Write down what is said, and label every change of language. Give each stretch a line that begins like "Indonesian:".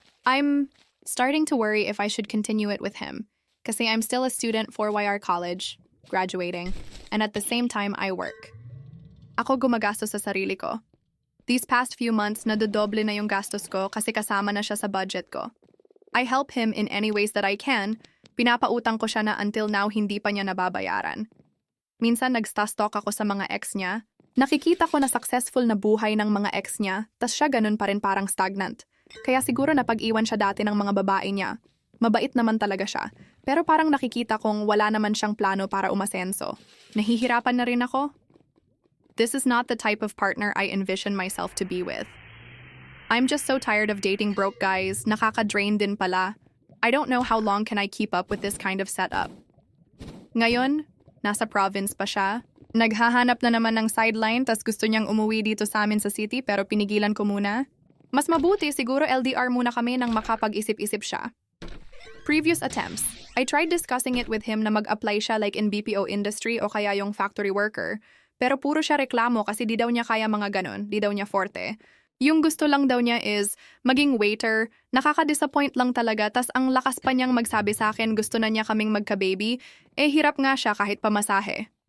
English: I'm starting to worry if I should continue it with him
Filipino: kasi
English: I'm still a student for YR college, graduating, and at the same time I work.
Filipino: Ako gumagastos sa sarili ko.
English: These past few months,
Filipino: nadodoble na yung gastos ko kasi kasama na siya sa budget ko.
English: I help him in any ways that I can.
Filipino: Pinapautang ko siya na
English: until now
Filipino: hindi pa niya nababayaran. Minsan nagsta-stalk ako sa mga ex niya. Nakikita ko na successful na buhay ng mga ex niya, tas siya ganun pa rin parang stagnant. Kaya siguro napag-iwan siya dati ng mga babae niya. Mabait naman talaga siya. Pero parang nakikita kong wala naman siyang plano para umasenso. Nahihirapan na rin ako.
English: This is not the type of partner I envision myself to be with. I'm just so tired of dating broke guys,
Filipino: nakaka-drain din pala.
English: I don't know how long can I keep up with this kind of setup.
Filipino: Ngayon, nasa province pa siya. Naghahanap na naman ng sideline tas gusto niyang umuwi dito sa amin sa city pero pinigilan ko muna. Mas mabuti siguro LDR muna kami nang makapag-isip-isip siya.
English: Previous attempts. I tried discussing it with him
Filipino: na mag-apply siya
English: like in BPO industry
Filipino: o kaya yung
English: factory worker.
Filipino: Pero puro siya reklamo kasi di daw niya kaya mga ganon, di daw niya forte. Yung gusto lang daw niya is maging waiter, nakaka-disappoint lang talaga tas ang lakas pa niyang magsabi sa akin gusto na niya kaming magka-baby, hirap nga siya kahit pamasahe.